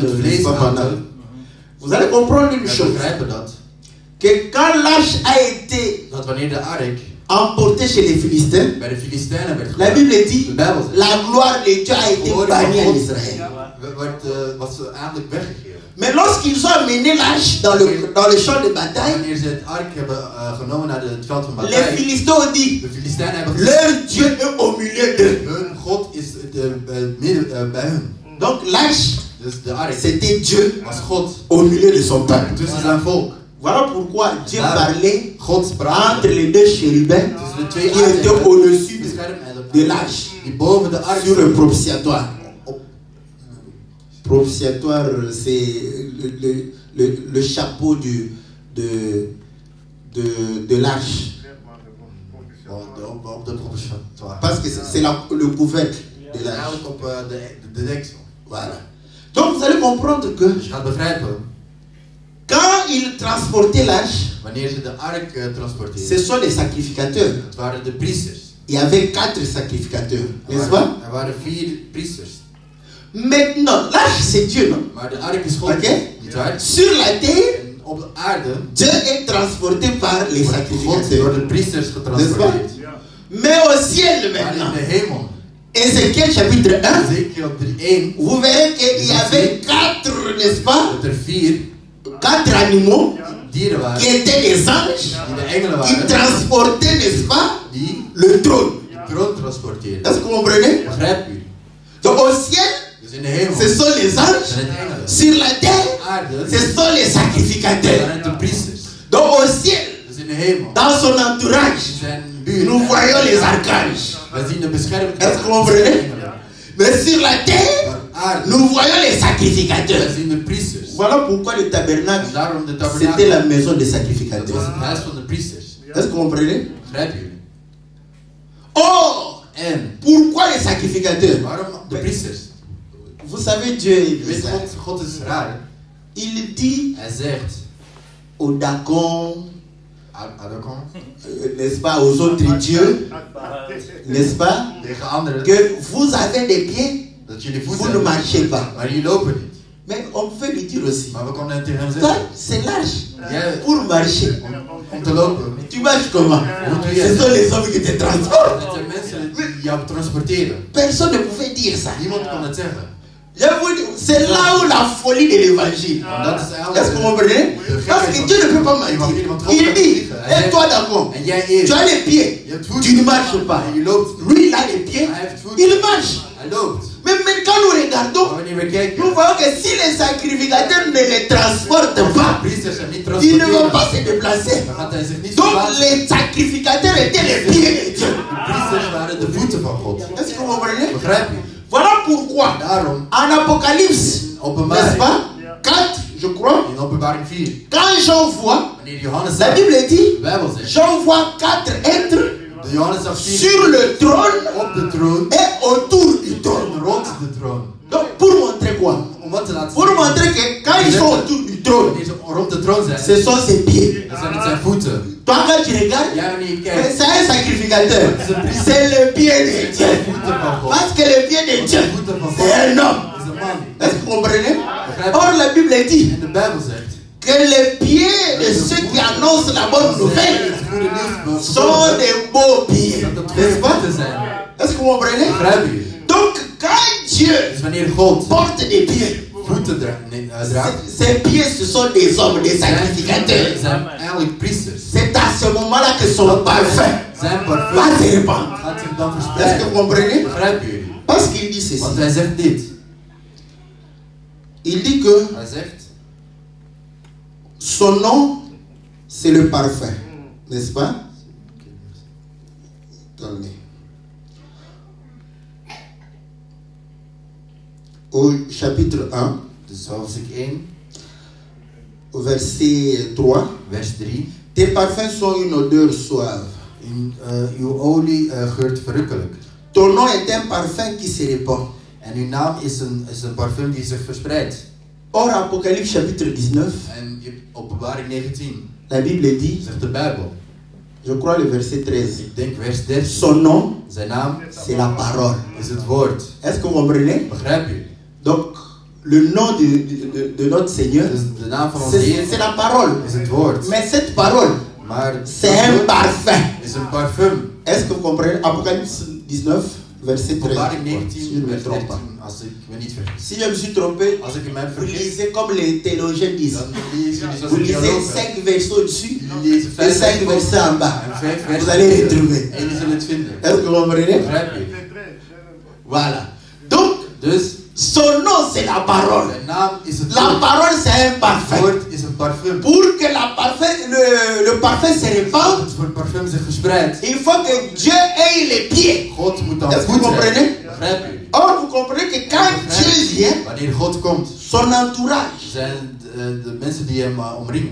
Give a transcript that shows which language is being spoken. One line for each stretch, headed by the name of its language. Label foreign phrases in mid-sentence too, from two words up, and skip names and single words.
Dutch: het
French: n'est-ce
Dutch: vlees
French: pas, pendant.
Dutch: aten,
French: Vous allez comprendre une
Dutch: wij
French: chose.
Dutch: begrijpen dat.
French: Que quand l'arche a été
Dutch: Dat wanneer de ark
French: emporté chez les Philistins,
Dutch: bij de Filistijnen werd
French: la
Dutch: gebracht.
French: Bible dit,
Dutch: De Bijbel zegt,
French: la gloire de Dieu a été bannie en Israël.
Dutch: was eindelijk weggegeven.
French: Mais lorsqu'ils ont amené l'arche dans le champ de bataille,
Dutch: Wanneer ze het ark hebben genomen naar het veld van
French: les bataille, Philistins ont dit,
Dutch: de Filistijnen hebben gezegd,
French: leur Dieu est au milieu d'eux.
Dutch: hun God is midden bij hun.
French: Donc l'arche,
Dutch: Dus de ark
French: c'était Dieu
Dutch: was God
French: au milieu de son peuple.
Dutch: tussen zijn volk.
French: Voilà pourquoi Dieu parlait
Dutch: God sprak
French: entre les deux chérubins
Dutch: tussen de twee
French: qui étaient
Dutch: aardewerken,
French: au-dessus
Dutch: bescherm
French: de l'arche,
Dutch: die boven de ark
French: sur le
Dutch: stonden.
French: propitiatoire. Propitiatoire, c'est le chapeau de l'arche.
Dutch: Op de propitiatoire.
French: Parce que c'est le couvercle de l'arche.
Dutch: Eigenlijk op de deksel.
French: Voilà. Donc vous allez comprendre que
Dutch: Dus je gaat begrijpen,
French: quand ils transportaient l'arche,
Dutch: wanneer ze de ark
French: ce
Dutch: transporteerden,
French: sont les sacrificateurs.
Dutch: het waren de priesters.
French: Il y avait 4 sacrificateurs, n'est-ce pas?
Dutch: Er waren 4 priesters.
French: Maintenant, l'arche c'est Dieu, non? Maar de ark is God. Ok.
Dutch: Niet waar?
French: Sur la terre,
Dutch: En op de aarde
French: Dieu est transporté par les
Dutch: wordt God door
French: sacrificateurs.
Dutch: de priesters getransporteerd.
French: Mais au ciel
Dutch: Maar in
French: maintenant,
Dutch: de hemel,
French: Ézéchiel chapitre 1,
Dutch: Ezekiel 3:1,
French: vous verrez qu'il y avait 4, n'est-ce pas?
Dutch: dat er 4
French: 4 animaux
Dutch: dieren waren,
French: qui étaient des anges,
Dutch: die de engelen
French: qui
Dutch: waren,
French: transportaient, n'est-ce pas?
Dutch: die
French: Le trône.
Dutch: de troon transporteerden.
French: Est-ce que vous comprenez?
Dutch: Begrijpt u?
French: Donc au ciel,
Dutch: Dus in de hemel
French: ce sont les anges.
Dutch: zijn het engelen.
French: Sur la terre,
Dutch: Aarde
French: ce sont les sacrificateurs.
Dutch: zijn het de priesters.
French: Donc au ciel,
Dutch: Dus in de hemel,
French: dans son entourage,
Dutch: in zijn buurt,
French: nous voyons les archanges.
Dutch: we zien de bescherming.
French: Est-ce que vous comprenez? Mais sur la terre,
Dutch: Maar aarde,
French: nous voyons les
Dutch: we
French: sacrificateurs.
Dutch: zien de priesters.
French: Voilà pourquoi le tabernacle,
Dutch: En daarom de
French: c'était
Dutch: tabernakel,
French: la maison des
Dutch: dat was
French: sacrificateurs.
Dutch: het huis van de priesters.
French: Est-ce que vous comprenez?
Dutch: Begrijpen jullie?
French: Or,
Dutch: En
French: pourquoi les sacrificateurs?
Dutch: waarom de priesters?
French: Vous savez, Dieu est
Dutch: Je weet,
French: bizarre.
Dutch: God is raar.
French: Il dit
Dutch: Hij zegt,
French: aux Dacons,
Dutch: Adakon,
French: n'est-ce pas, aux autres dieux, n'est-ce pas,
Dutch: tegen anderen,
French: que vous avez des pieds,
Dutch: dat jullie
French: vous
Dutch: voeten
French: ne
Dutch: hebben,
French: marchez pas.
Dutch: maar jullie lopen niet.
French: Mais on peut lui dire aussi,
Dutch: Maar we konden tegen hem
French: ça,
Dutch: zeggen,
French: c'est l'âge
Dutch: jij,
French: pour marcher.
Dutch: om te lopen,
French: Tu marches comment?
Dutch: hoe doe jij
French: Ce
Dutch: dat?
French: sont les hommes qui te transportent.
Dutch: Dat zijn mensen die jou transporteren.
French: Personne ne pouvait dire ça.
Dutch: Niemand kon het zeggen.
French: Je vous dis, c'est là où la folie de l'évangile.
Dutch: Dat is eigenlijk
French: Est-ce que vous comprenez? Parce que Dieu ne peut pas mentir. Il dit, et toi d'accord,
Dutch: En jij
French: tu
Dutch: eerst,
French: as les pieds,
Dutch: je hebt
French: tu
Dutch: voeten,
French: ne marches pas.
Dutch: en je loopt niet.
French: Lui, il a les pieds,
Dutch: Hij heeft voeten,
French: il marche.
Dutch: hij loopt.
French: Mais quand nous
Dutch: Maar
French: regardons,
Dutch: wanneer we kijken,
French: nous voyons que si les sacrificateurs ne les transportent
Dutch: de
French: pas,
Dutch: priesters hem niet
French: ils ne vont
Dutch: transporteren,
French: pas se déplacer.
Dutch: dan gaat hij zich niet
French: Donc
Dutch: verplaatsen.
French: les sacrificateurs étaient les pieds de Dieu.
Dutch: De priesters waren de voeten van God.
French: Est-ce que vous comprenez?
Dutch: Begrijp je?
French: Voilà pourquoi,
Dutch: Daarom,
French: en Apocalypse,
Dutch: in
French: n'est-ce
Dutch: openbaring,
French: pas, 4, je crois,
Dutch: in openbaring 4,
French: quand Jean voit,
Dutch: wanneer Johannes
French: la
Dutch: zag,
French: Bible dit,
Dutch: de Bijbel zegt,
French: Jean voit 4 êtres
Dutch: de Johannes zag 4
French: sur le trône
Dutch: op de troon
French: et autour du trône.
Dutch: en rond de troon.
French: Donc pour montrer quoi?
Dutch: Om wat te laten
French: Pour
Dutch: zien,
French: montrer que quand ils sont autour du trône,
Dutch: wanneer ze rond de troon zijn,
French: ce sont ses pieds.
Dutch: dan zijn het zijn voeten.
French: Toi quand tu regardes,
Dutch: Jij wanneer je
French: mais
Dutch: kijkt,
French: c'est un sacrificateur. C'est le pied de
Dutch: zijn
French: Dieu.
Dutch: voeten van God.
French: Parce que le pied de Dieu,
Dutch: De voeten van God
French: c'est un homme.
Dutch: is een man.
French: Est-ce que vous comprenez?
Dutch: Begrijp
French: Or
Dutch: je?
French: la Bible dit
Dutch: En de Bijbel zegt,
French: que les pieds de ceux qui annoncent la bonne nouvelle
Dutch: het goede nieuws
French: sont des beaux pieds.
Dutch: dat het
French: N'est-ce
Dutch: goede
French: pas?
Dutch: voeten zijn.
French: Est-ce que vous comprenez?
Dutch: Begrijp je?
French: Donc quand Dieu
Dutch: Dus wanneer God
French: porte des pieds,
Dutch: voeten draagt,
French: ces pieds ce sont des hommes, des
Dutch: zijn
French: sacrificateurs.
Dutch: eigenlijk priesters.
French: C'est à ce moment-là que son parfum
Dutch: Zijn
French: va
Dutch: parfum
French: se répandre.
Dutch: gaat zich dan
French: Est-ce que
Dutch: verspreiden.
French: vous comprenez?
Dutch: Begrijpen jullie?
French: Parce qu'il dit ceci.
Dutch: Want hij zegt dit.
French: Il dit que
Dutch: Hij zegt,
French: son nom, c'est le parfum. N'est-ce pas? Attendez. Au chapitre 1,
Dutch: dus hoofdstuk 1,
French: au verset 3,
Dutch: vers 3.
French: tes parfums sont une odeur suave.
Dutch: Uw olie geurt verrukkelijk.
French: Ton nom est un parfum qui se répand.
Dutch: En uw naam is een parfum die zich verspreidt.
French: Or, Apocalypse chapitre 19,
Dutch: En in Openbaring 19
French: la Bible dit,
Dutch: zegt de Bijbel,
French: je crois le verset 13,
Dutch: ik denk vers 13,
French: son nom,
Dutch: zijn naam
French: c'est la parole.
Dutch: is het woord.
French: Est-ce que vous comprenez?
Dutch: Begrijp je?
French: Donc, le nom de notre Seigneur,
Dutch: Dus de naam van onze Heer
French: c'est la parole.
Dutch: is het woord.
French: Mais cette parole,
Dutch: Maar
French: C'est un parfum.
Dutch: is een parfum.
French: Est-ce que vous comprenez? Apocalypse 19, verset 13.
Dutch: Openbaring
French: Si
Dutch: 19,
French: je ne me
Dutch: vers
French: trompe pas.
Dutch: 13, als ik me niet vergis.
French: Si je me suis trompé,
Dutch: Als ik me
French: vous
Dutch: vergis,
French: lisez comme les théologiens disent.
Dutch: dan lees jullie zoals
French: Vous
Dutch: de
French: lisez
Dutch: theologen.
French: 5 versets au-dessus
Dutch: Jullie lezen
French: et 5
Dutch: 5
French: versets en bas.
Dutch: en 5
French: Vous
Dutch: versen.
French: allez retrouver.
Dutch: En jullie zullen het vinden.
French: Est-ce que vous comprenez?
Dutch: Begrijp je?
French: Voilà. Donc,
Dutch: Dus
French: son nom c'est la parole.
Dutch: zijn naam is het
French: La
Dutch: woord.
French: parole c'est un
Dutch: Het
French: parfum.
Dutch: woord is een parfum.
French: Pour que le parfum se répande,
Dutch: Het woord parfum zich verspreidt.
French: il faut que Dieu ait les pieds.
Dutch: God moet dan
French: Est-ce que vous
Dutch: voet hebben.
French: comprenez?
Dutch: Begrijp je?
French: Or, vous comprenez que quand Dieu vient,
Dutch: Wanneer God komt,
French: son entourage,
Dutch: zijn de mensen die hem omringen.